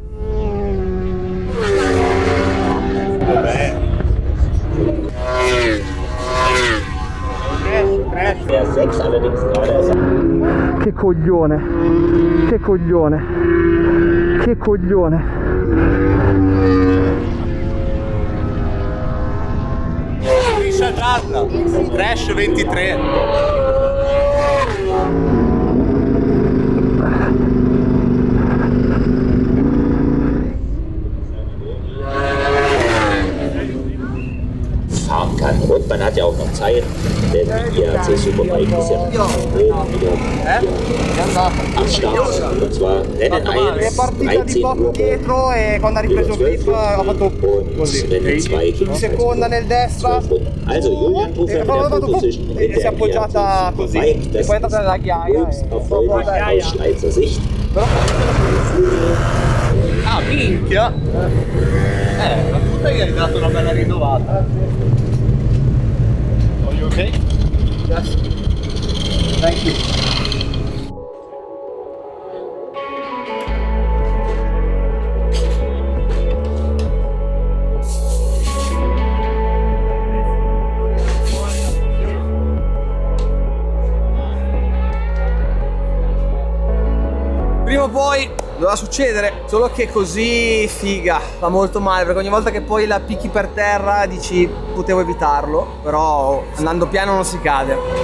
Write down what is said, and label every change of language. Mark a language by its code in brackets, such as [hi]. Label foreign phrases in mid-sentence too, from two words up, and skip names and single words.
[it] Che coglione, che coglione, che coglione. Striscia gialla, crash 23. [de] Fahren kann. Und man hat ja auch noch Zeit, denn die IAC Superbike ist ja oben wieder am Start. Und zwar Rennen 1, 13 Uhr [it] dietro e quando ha ripreso il grip ho fatto così. [de] Rennen 2 [it] In seconda nel destra. [de] 12 Runden. Also Julian Tufer in der Pole Position mit [it] e si è [de] der [it] appoggiata [de] IAC [it] così. [de] Superbike. [it] E [de] Das [it] poi è entrata nella [de] ist [it] ghiaia. [de] höchst erfreulich aus Schweizer Sicht. [it] Ah, minchia! Ma tu gli hai dato una bella rinnovata. [en] Are you okay? Yes. Thank you. [it] Prima o poi doveva succedere, solo che così figa, fa molto male perché ogni volta che poi la picchi per terra dici potevo evitarlo, però andando piano non si cade.